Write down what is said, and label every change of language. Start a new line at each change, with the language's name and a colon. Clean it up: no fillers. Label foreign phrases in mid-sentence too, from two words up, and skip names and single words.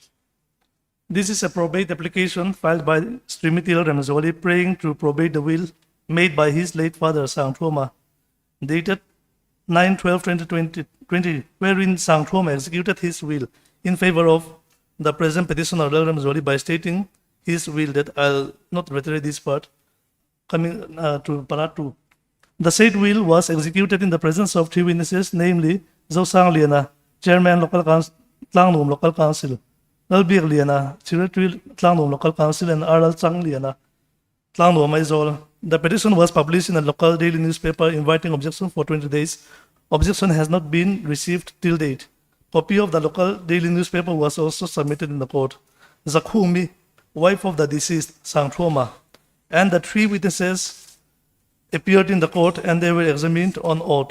English: This is a probate application filed by Srimati Ramazoli praying to probate the will made by his late father, Sang Thoma, dated 9/12/2020, wherein Sang Thoma executed his will in favor of the present petitioner, Ramazoli, by stating his will that I'll not reiterate this part. Coming to Para 2. The said will was executed in the presence of three witnesses, namely Zhou Sang Liana, Chairman Local Council, Tlangnum Local Council, Lalbir Liana, Secretary Tlangnum Local Council, and Aral Chang Liana, Tlangnum Aizol. The petition was published in a local daily newspaper inviting objection for 20 days. Objection has not been received till date. Copy of the local daily newspaper was also submitted in the court. Zakhumi, wife of the deceased, Sang Thoma, and the three witnesses appeared in the court and they were examined on oath.